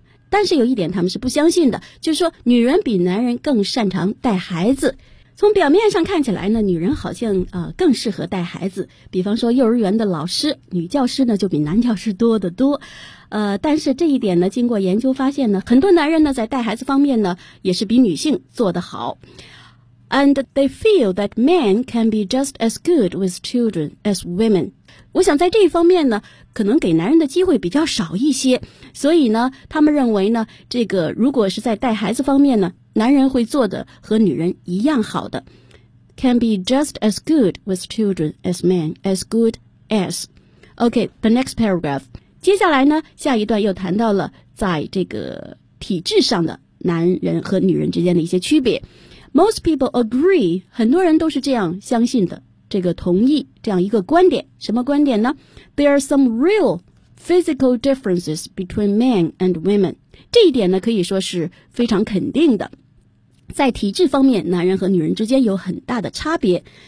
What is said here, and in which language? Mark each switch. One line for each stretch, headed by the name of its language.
Chinese: 但是有一点他们是不相信的，就是说女人比男人更擅长带孩子。从表面上看起来呢，女人好像更适合带孩子，比方说幼儿园的老师，女教师呢就比男教师多得多。但是这一点呢经过研究发现呢，很多男人呢在带孩子方面呢也是比女性做得好。
English: And they feel that men can be just as good with children as women.
Chinese: 我想在这一方面呢可能给男人的机会比较少一些，所以呢他们认为呢，这个如果是在带孩子方面呢，男人会做的和女人一样好的。
English: Can be just as good with children as men. As good as. OK, the next paragraph.
Chinese: 接下来呢下一段又谈到了在这个体制上的男人和女人之间的一些区别。
English: Most people agree，
Chinese: 很多人都是这样相信的，这个同意这样一个观点。什么观点呢？
English: There are some real physical differences between men and women。
Chinese: 这一点呢可以说是非常肯定的，在体质方面男人和女人之间有很大的差别。